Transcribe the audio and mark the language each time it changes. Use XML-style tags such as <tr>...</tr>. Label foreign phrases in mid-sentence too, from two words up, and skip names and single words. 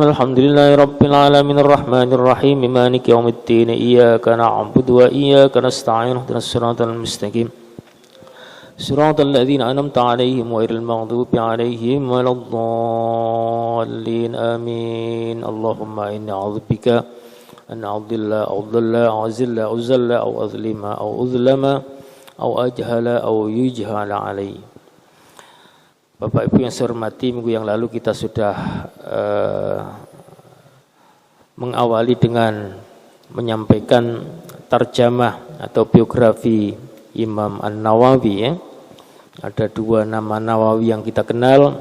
<ar>الحمد لله رب العالمين الرحمن الرحيم مالك يوم الدين إياك نعبد وإياك نستعين اهدنا الصراط المستقيم صراط الذين أنعمت عليهم غير المغضوب عليهم ولا الضالين. Amin. اللهم إني أعوذ بك أن أضل أو أضل أو أزل أو أزل أو أظلم أو أظلم أو أجهل أو يجهل علي.</ar> <id>Bapak Ibu yang saya hormati, minggu yang lalu kita sudah mengawali dengan menyampaikan tarjamah atau biografi Imam An-Nawawi ya. Ada dua nama Nawawi yang kita kenal.</id>